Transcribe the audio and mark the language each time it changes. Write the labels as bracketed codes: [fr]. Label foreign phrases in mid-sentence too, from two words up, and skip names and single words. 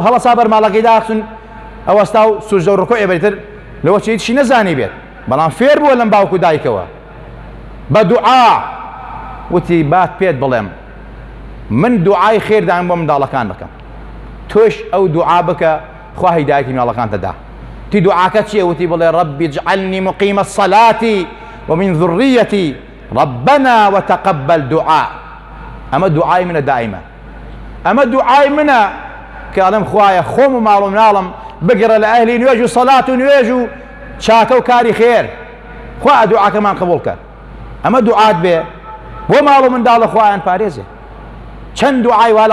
[ckb] هەڵەسا بەرماڵەکەی داخچن ئەوەستا و سوژدە و ڕکۆ ئێبەریتر لەوە چی نەزانی بێت بەڵام فێر بووە لەم باوکو دایکەوە بە دوعا وتی بات پێت بڵێم من دوعای خێردان بۆ منداڵەکان بکەم تۆش ئەو دوعا بکە خوا هیدایەتی مناڵەکان تەدا تی دوعاکە چییە وتی بڵێ [ar] ڕەبی اجعلنی مقیم الصلاة ومن ذريتي ربنا وتقبل دعاء [ckb] ئەمە دوعای منە دائیمە ئەمە دوعای منە کە ئەڵێم خوایە خۆم و ماڵ و مناڵم بگرە لە ئەهلی نوێژ و سەڵات و نوێژ و چاکە و کاری خێر خوا دوعاکەمان قبوڵ کە ئەمە دوعات بێ بۆ ماڵ و منداڵە خوایان پارێزێ چەند دوعای وا لە